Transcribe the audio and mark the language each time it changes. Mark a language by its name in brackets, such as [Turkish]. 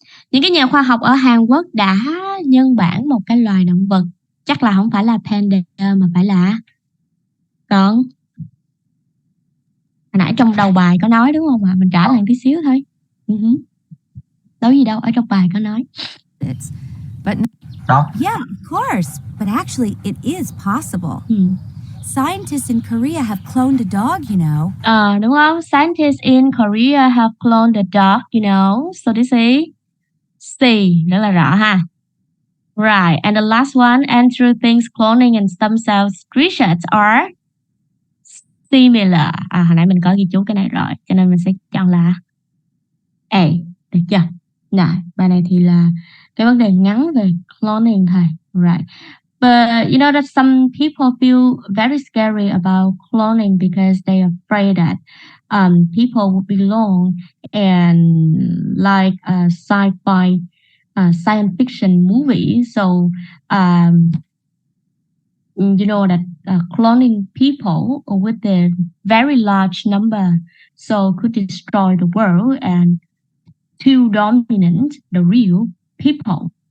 [Vietnamese] Những cái nhà khoa học ở Hàn Quốc đã nhân bản một cái loài động vật, chắc là không phải là panda mà phải là con. Hồi nãy trong đầu bài có nói đúng không ạ? Mình trả lại tí xíu thôi. Đâu gì đâu, ở trong bài có nói. [English] Yeah, of course. But actually, it is possible. Scientists in Korea have cloned a dog, you know. [Vietnamese] Đúng không? [English] Scientists in Korea have cloned a dog, you know. So this is [Vietnamese] C, rất là rõ ha. [English] Right, and the last one, and through things cloning and stem cell research are similar. [Vietnamese] Hồi nãy mình có ghi chú cái này rồi, cho nên mình sẽ chọn là A, được chưa? Nào, bài này thì là cái vấn đề ngắn về cloning thôi. [English] Right. But you know that some people feel very scary about cloning because they are afraid that people will belong and like a sci-fi science fiction movie. So you know that cloning people with a very large number so could destroy the world and to dominate the real people.